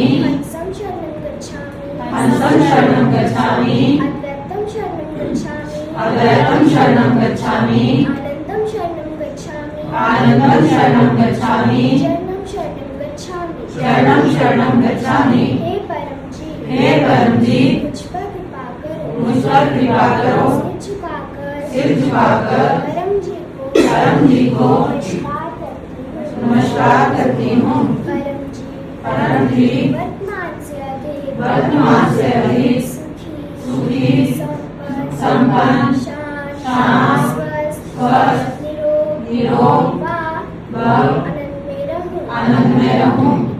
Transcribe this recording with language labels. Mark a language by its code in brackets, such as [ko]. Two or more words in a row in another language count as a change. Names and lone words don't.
[pi] हंसं शरणं गच्छामि हंसं शरणं गच्छामि अद्वैतं शरणं गच्छामि अद्वैतं शरणं गच्छामि आनंदं शरणं गच्छामि आनंदं शरणं गच्छामि शरणं शरणं गच्छामि शरणं शरणं गच्छामि। [hi] हे परम जी हे परम जी मुझ पर कृपा करो मुझ पर कृपा करो सिर झुकाकर परम जी को नमस्कार करती हूँ। परम जी वर्तमान से अधिक सुखी संपन्न शांत स्वस्थ निरोग व आनंद में रहूं।